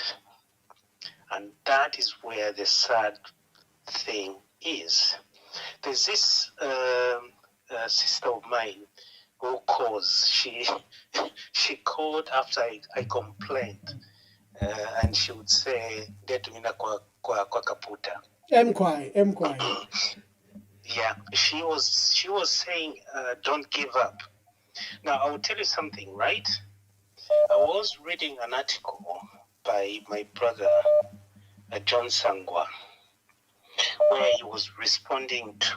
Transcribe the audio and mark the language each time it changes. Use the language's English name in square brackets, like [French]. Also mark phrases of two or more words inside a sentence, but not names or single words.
[English] And that is where the sad thing is. There's this sister of mine who calls. She called after I complained, and she would say, [Bemba] "Detumina kwa kaputa." Mkwai. [English] Yeah, she was saying, "Don't give up." Now I will tell you something, right? I was reading an article by my brother John Sangwa, where he was responding to